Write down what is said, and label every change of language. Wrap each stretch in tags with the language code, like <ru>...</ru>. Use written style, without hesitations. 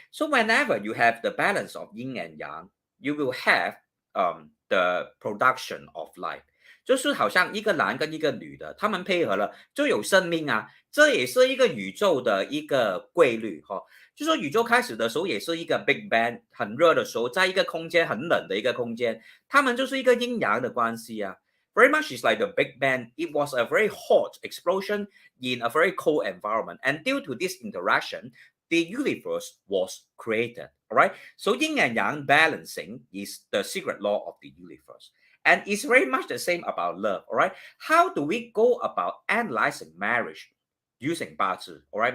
<en>So whenever you have the balance of yin and yang, you will have the production of life.</en> <zh>就是好像一个男跟一个女的，他们配合了就有生命啊，这也是一个宇宙的一个规律哈。就说宇宙开始的时候也是一个 Big Bang 很热的时候，在一个空间很冷的一个空间，他们就是一个阴阳的关系啊。</zh> <en>Very much is like the Big Bang. It was a very hot explosion in a very cold environment, and due to this interaction, the universe was created. All right. So yin and yang balancing is the secret law of the universe. And it's very much the same about love. All right. How do we go about analyzing marriage using 八字?All right.</en>